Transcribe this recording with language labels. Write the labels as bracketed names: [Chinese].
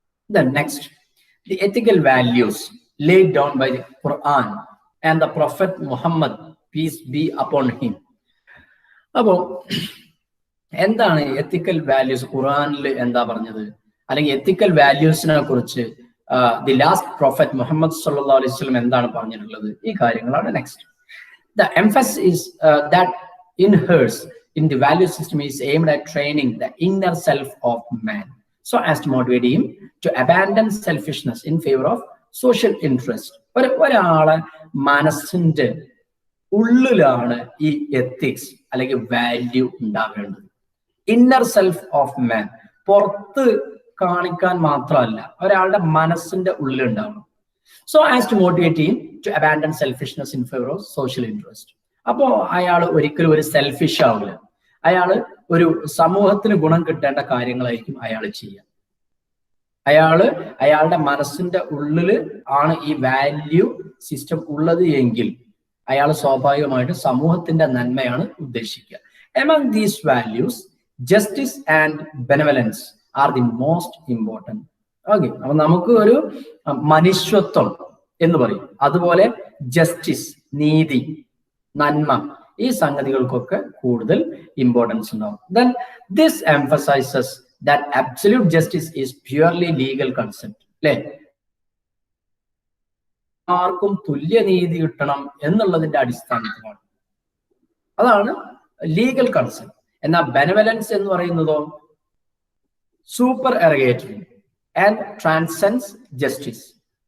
[English] Then next, the ethical values laid down by the Quran and the Prophet Muhammad, peace be upon him. [Malayalam] അപ്പോ എന്താണ് എത്തിക്കൽ values? ഖുറാനിൽ എന്താ പറഞ്ഞത്, അല്ലെങ്കിൽ എത്തിക്കൽ വാല്യൂസിനെ കുറിച്ച് [English] the last prophet [Malayalam] മുഹമ്മദ് [Arabic] സല്ലല്ലാഹു അലൈഹി വസല്ലം [Malayalam] എന്താണ് പറഞ്ഞിട്ടുള്ളത്? ഈ കാര്യങ്ങളാണ് next. [English] The emphasis is that inheres in the value system is aimed at training the inner self of man, so as to motivate him to abandon selfishness in favor of social interest. [Malayalam] ഒരാളെ മനസ്സിന്റെ ഉള്ളിലാണ് ഈ ethics അല്ലെങ്കിൽ value ഉണ്ടാവേണ്ടത്. [English] inner self of man, [Malayalam] പുറത്ത് കാണിക്കാൻ മാത്രമല്ല, ഒരാളുടെ മനസ്സിന്റെ ഉള്ളിലുണ്ടാവണം. [English] So as to motivate him to abandon selfishness in favour of social interest. [Malayalam] അപ്പോ അയാൾ ഒരിക്കലും ഒരു സെൽഫിഷ് ആവില്ല. അയാൾ ഒരു സമൂഹത്തിന് ഗുണം കിട്ടേണ്ട കാര്യങ്ങളായിരിക്കും അയാൾ ചെയ്യുക. അയാളുടെ മനസ്സിന്റെ ഉള്ളിൽ ആണ് ഈ വാല്യൂ സിസ്റ്റം ഉള്ളത് എങ്കിൽ അയാൾ സ്വാഭാവികമായിട്ട് സമൂഹത്തിന്റെ നന്മയാണ് ഉദ്ദേശിക്കുക. [English] Among these values, justice and benevolence are the most important. [Malayalam] Okay, അപ്പൊ നമുക്ക് ഒരു മനുഷ്യത്വം എന്ന് പറയും, അതുപോലെ ജസ്റ്റിസ്, നീതി, നന്മ, ഈ സംഗതികൾക്കൊക്കെ കൂടുതൽ ഇമ്പോർട്ടൻസ് ഉണ്ടാവും. [English] Then this emphasizes that absolute justice is purely legal concept. [Malayalam] അല്ലെ, ആർക്കും തുല്യനീതി കിട്ടണം എന്നുള്ളതിന്റെ അടിസ്ഥാനത്തിലാണ്. [English] അതാണ് legal concept. [Malayalam] എന്നാൽ ബെനവലൻസ് എന്ന് പറയുന്നതോ [English] Supererogatory and transcends justice.